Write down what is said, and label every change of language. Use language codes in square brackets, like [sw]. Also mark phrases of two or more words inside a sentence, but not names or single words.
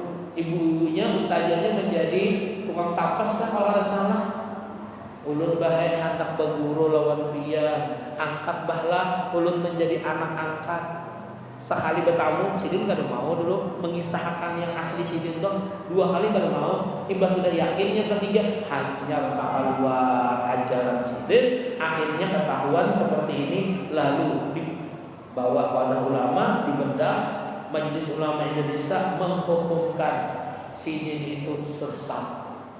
[id] Ibu-ibunya, ustazahnya menjadi tukang tapas kan kalau ada salah. [bjn] Ulun bahaya hendak berguru lawan dia, angkat bahlah ulun menjadi anak angkat. Sekali bertamu Sidin kada mau dulu mengisahkan yang asli Sidin dong. 2 kali kada mau. Imbas sudah yakin yang ketiga hanya bakal keluar ajaran Sidin. [id] Akhirnya ketahuan seperti ini, lalu Bahwa para ulama dibedah, Majelis Ulama Indonesia menghukumkan sidin itu sesat.